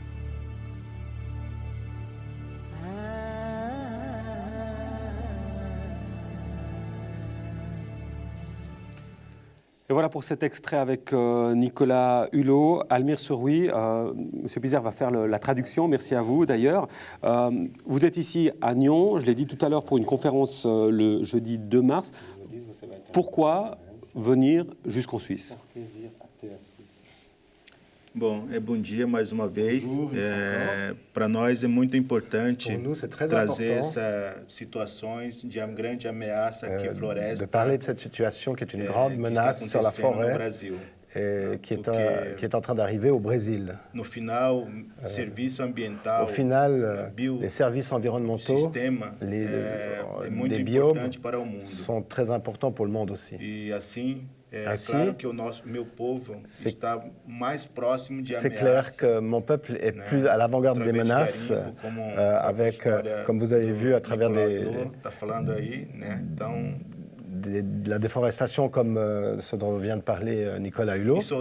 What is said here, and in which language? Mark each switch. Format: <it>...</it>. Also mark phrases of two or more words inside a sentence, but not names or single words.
<fr>Et voilà pour cet extrait avec Nicolas Hulot. Almir Surui, Monsieur Pizer va faire la traduction, merci à vous d'ailleurs. Vous êtes ici à Nyon, je l'ai dit tout à l'heure, pour une conférence le jeudi 2 mars. Pourquoi venir jusqu'en Suisse?</fr> <pt>Bom, bom dia mais uma vez. Para nós é muito importante trazer essas situações de grande ameaça que floresce.</pt> <fr>De parler de cette situation qui est une grande menace sur la forêt qui est en train d'arriver au Brésil.</fr> <pt>No final, serviço ambiental,</pt> <fr>au final, les services environnementaux, les biomes sont très importants pour le monde aussi. Ainsi, c'est clair que mon peuple est plus à l'avant-garde des menaces, avec, comme vous avez vu, à travers de la déforestation comme ce dont vient de parler Nicolas Hulot.</fr>